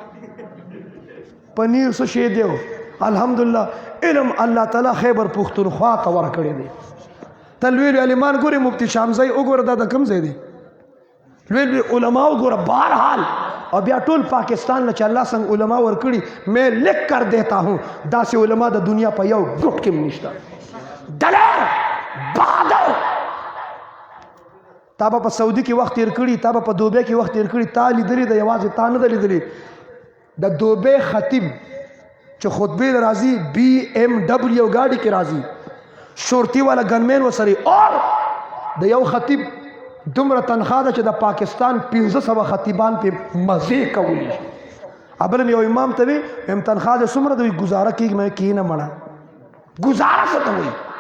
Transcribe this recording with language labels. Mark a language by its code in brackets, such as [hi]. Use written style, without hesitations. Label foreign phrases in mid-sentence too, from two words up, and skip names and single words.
[ps] پنیر څه شی دی الحمدلله علم الله تعالی خیبر پښتونخوا ته ورکړی دی ته لوی عالمان ګورې مفتی شامزی وګوره دا د کوم ځای دی لوی علما وګوره بهرحال اور بیا ټول پاکستان له چې الله څنګه علما ورکړي [ur] میں لکھ کر دیتا ہوں [ps] داسې علما د دنیا په یو ګوټ کې هم نشته دلیر بہادر تا به په سعودي کې وخت تیر کړي تا به په دوبۍ کې وخت تیر کړي تا لیدلي د یوازې تا نه ده لیدلي د دوبۍ خطیب چې خطبې راځي BMW ګاډي کې راځي شورتي والا ګنمین وسري اور د یو خطیب دومره تنخواه ده چې د پاکستان 1500 خطیبان په مزې کولی شي ابل یو امام ته وي هم تنخواه دې څومره دوی گزاره کېږي مې کېنه مړه گزاره څه ته وایي